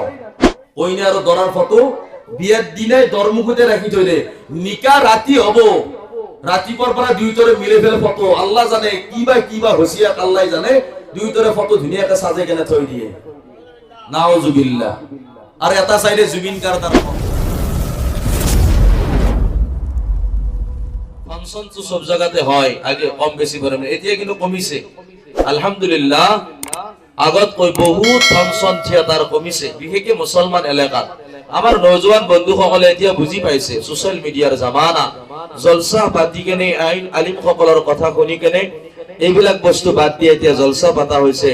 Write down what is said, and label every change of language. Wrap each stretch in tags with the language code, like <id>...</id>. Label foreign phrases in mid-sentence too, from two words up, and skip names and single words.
<as>কইনা আৰু দৰাৰ ফটো বিয়াৰ দিনাই দৰমুখতে ৰাখি থৈ দে। নিকা ৰাতি হ'ব, ৰাতিপুৱাৰ পৰা দুয়োটাৰে মিলে ফেলে ফটো আল্লাহ জানে কিবা হচিয়াক আল্লাহ জানে। দুয়োটাৰে ফটো ধুনীয়াকে সাজে কেনে থৈ দিয়ে। নাউজুবিল্লাহ।</as> <bn>আৰু এটা চাইডে জুবিন গাৰ্গাৰ ফাংশন তো সব জায়গাতে হয়, আগে কম বেশি পরিমাণে,</bn> <as>এতিয়া কিন্তু কমিছে আলহামদুলিল্লাহ। আগত কৈ বহুত ফাংশন থিয়েটার কমিছে, বিশেষকৈ মুসলমান এলেকাত। আমাৰ নজওয়ান বন্ধুসকলে এতিয়া বুজি পাইছে</as> <en>social mediar</en> <as>জামানা। জলসা পাতি কেনে আইন আলিম সকলৰ কথা শুনি কেনে এইবিলাক বস্তু বাদ দিয়ে এতিয়া জলসা পাতা হৈছে।</as>